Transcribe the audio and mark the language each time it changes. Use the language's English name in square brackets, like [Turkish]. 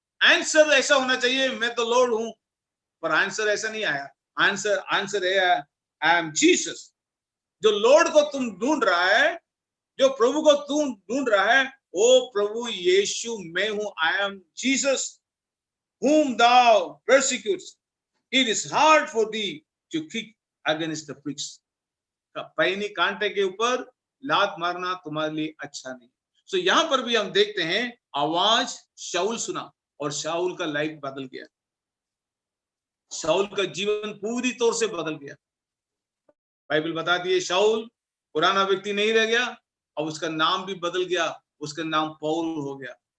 [Hindi] Answer ऐसा होना चाहिए, मैं तो लॉर्ड हूं, पर आंसर ऐसा नहीं आया। आंसर है, [English] I am Jesus. [Hindi] जो लॉर्ड को तुम ढूंढ रहा है, जो प्रभु को तुम ढूंढ रहा है, ओ प्रभु यीशु मैं हूं, [English] I am Jesus whom thou persecutest. It is hard for thee to kick against the pricks. [Hindi] पैनी कांटे के ऊपर लात मारना तुम्हारे लिए अच्छा नहीं। सो यहां पर भी हम देखते हैं, आवाज शाऊल सुना और शाऊल का लाइफ बदल गया, शाऊल का जीवन पूरी तौर से बदल गया। बाइबल बताती है शाऊल पुराना व्यक्ति नहीं रह गया, अब उसका नाम भी बदल गया, उसका नाम पौल हो गया।